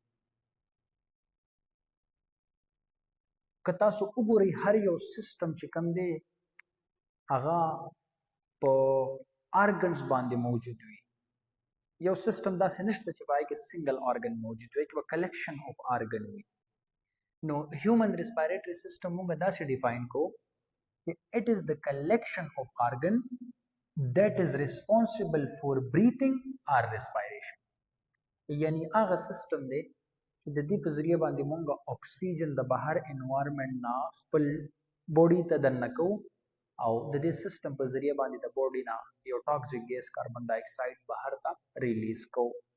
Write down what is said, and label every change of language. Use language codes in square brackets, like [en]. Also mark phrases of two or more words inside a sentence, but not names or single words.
[ps] که تاسو وګورئ هر یو سیستم چې کوم دی هغه په ارګنز باندې موجود وي. یو سیستم داسې نشته چې پای کې [en] single organ [ps] موجود وي، کې [en] collection of organ [ps] وي. [en] نو human respiratory system [ps] موږ داسې ډیفاین کوو چې [en] it is the collection of organ that is responsible for breathing or respiration. [ps] یعنی هغه سیستم دی چې د دې په ذریعه باندې موږ اکسیجن د بهر انوایرمنټ نه خپل بوډي ته دننه کوو او د دې سیستم په ذریعه باندې د بوډي نه یو [en] toxic gas carbon dioxide [ps] بهر ته ریلیز کوو.